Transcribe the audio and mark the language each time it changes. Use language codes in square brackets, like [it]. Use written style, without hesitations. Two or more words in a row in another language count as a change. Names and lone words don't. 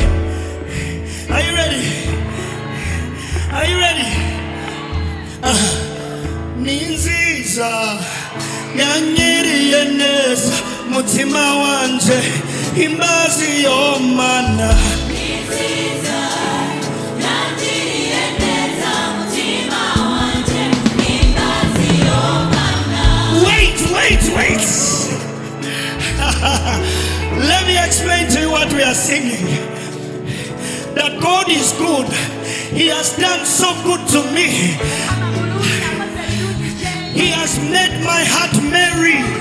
[en] Are you ready? Are you ready? [rn] Ninziza yanyiriye neza mutima wanje imbazi y'Imana. Ninziza yanyiriye neza mutima wanje imbazi y'Imana. [en] Wait. Let me explain to you what we are singing. That God is good. He has done so good to me. He has made my heart merry.